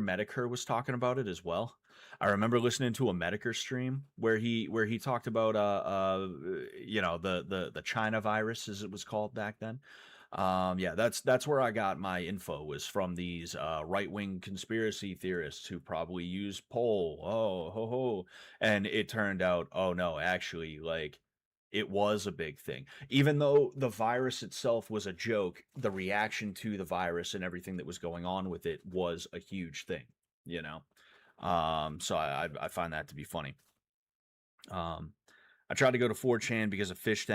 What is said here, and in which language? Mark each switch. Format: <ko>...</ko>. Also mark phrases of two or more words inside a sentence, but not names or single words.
<en>Medicare was talking about it as well. I remember listening to a Medicare stream where he talked about you know, the China virus, as it was called back then. Yeah, that's where I got my info, was from these right-wing conspiracy theorists who probably use poll. Oh, ho ho. And it turned out, oh no, actually, like, it was a big thing. Even though the virus itself was a joke, the reaction to the virus and everything that was going on with it was a huge thing, you know? So I find that to be funny. I tried to go to 4chan because of Fish Tank.</en>